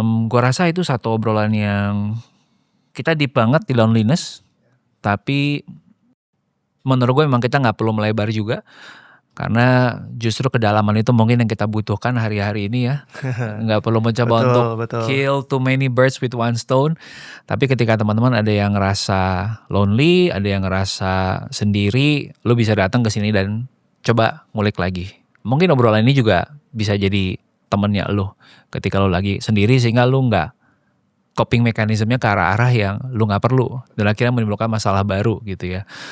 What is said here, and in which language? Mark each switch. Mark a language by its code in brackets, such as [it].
[id] Gua rasa itu satu obrolan yang kita deep banget di loneliness, tapi menurut gue memang kita nggak perlu melebar juga, karena justru kedalaman itu mungkin yang kita butuhkan hari-hari ini ya. Nggak perlu mencoba Betul, untuk betul. [en] kill too many birds with one stone. [id] Tapi ketika teman-teman ada yang ngerasa lonely, ada yang ngerasa sendiri, lu bisa datang ke sini dan coba ngulik lagi. Mungkin obrolan ini juga bisa jadi temennya lu ketika lu lagi sendiri, sehingga lu nggak coping mekanismenya ke arah-arah yang lu nggak perlu dan akhirnya menimbulkan masalah baru gitu ya.